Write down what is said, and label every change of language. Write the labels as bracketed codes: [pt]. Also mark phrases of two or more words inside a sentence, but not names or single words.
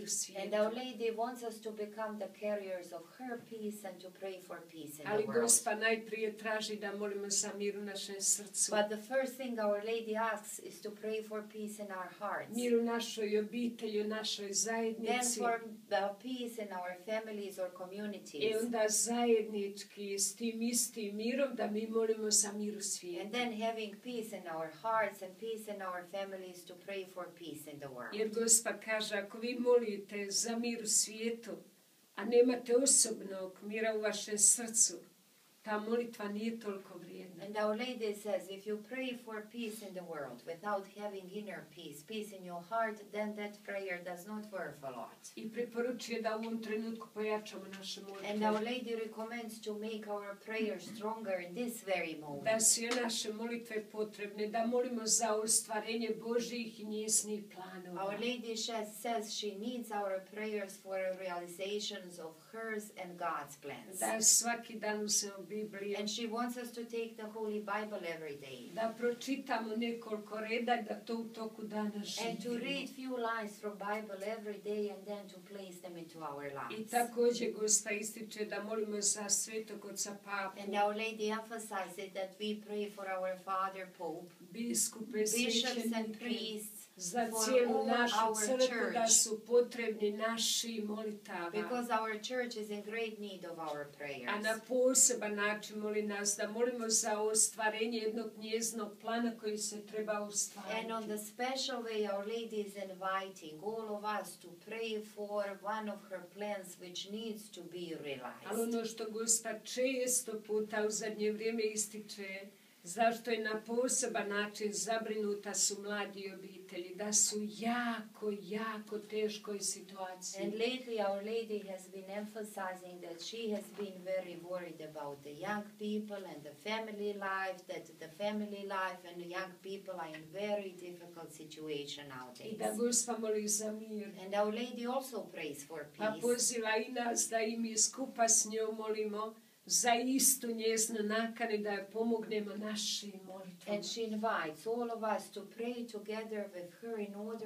[en] And [hr] svijetu. [en] Our Lady wants us to become the carriers of her peace and to pray for peace in [hr] Ali [en] the world. [hr] Gospa najprije traži da molimo za mir u našem srcu. [en] But the first thing Our Lady asks is to pray for peace in our hearts. [hr] Mir u našoj obitelji, u našoj [en] Then [hr] zajednici. [en] for the peace in our families or [hr] I [en] communities. [hr] onda zajednički s tim istim mirom da mi molimo za mir u [en] And [hr] svijetu. [en] then having peace in our hearts and peace in our families to pray for peace in the world. [hr] Jer Gospa kaže, ako vi molite za mir u svijetu, a nemate osobnog mira u vašem srcu, ta molitva nije toliko vrijedna. [en] And Our Lady says, if you pray for peace in the world without having inner peace, peace in your heart, then that prayer does not worth a lot. [hr] I preporučuje da u ovom trenutku pojačamo naše [en] And Our [hr] molitve. [en] Lady recommends to make our prayers stronger in this very [hr] Da [en] moment. [hr] su i naše molitve potrebne, da molimo za ostvarenje Božjih i njezinih planova. [en] Our Lady says she needs our prayers for realizations of hers and God's plans. [hr] Da svaki dan uzmemo Bibliju, [en] And she wants us to take the Holy Bible every day. [hr] da pročitamo nekoliko reda i da to u toku dana [en] And to read [hr] živimo. [en] few lines from Bible every day and then to place them into our [hr] I [en] lives. [hr] također Gospa ističe da molimo za svetog oca Papu, [en] And Our Lady emphasizes that we pray for our Father Pope, [hr] biskupe, [en] bishops and [hr] svećenike, [en] priests, [hr] za [en] for [hr] cijelu [en] all [hr] našu [en] our [hr] crkvu, da [en] church. [hr] su potrebni naši molitava. [en] Because our church is in great need of our [hr] A na [en] prayers. [hr] poseban način moli nas da molimo za ostvarenje jednog njezinog plana koji se treba [en] And on [hr] ostvariti. [en] the special way, Our Lady is inviting all of us to pray for one of her plans which needs to be [hr] Ali [en] realized. [hr] ono što Gospa često puta u zadnje vrijeme ističe, zašto je na poseban način zabrinuta su mladi i obitelji, da su jako teškoj situaciji. [en] And lately Our Lady has been emphasizing that she has been very worried about the young people and the family life, that the family life and the young people are in very difficult situation [hr] I [en] nowadays. [hr] da Gospa moli za mir. [en] And Our Lady also prays for [hr] Pa [en] peace. [hr] poziva i nas da i mi skupa s njom molimo za istu njeznu nakanu da je pomognemo našim molitvama. [en] And she invites all of us to pray together with her in order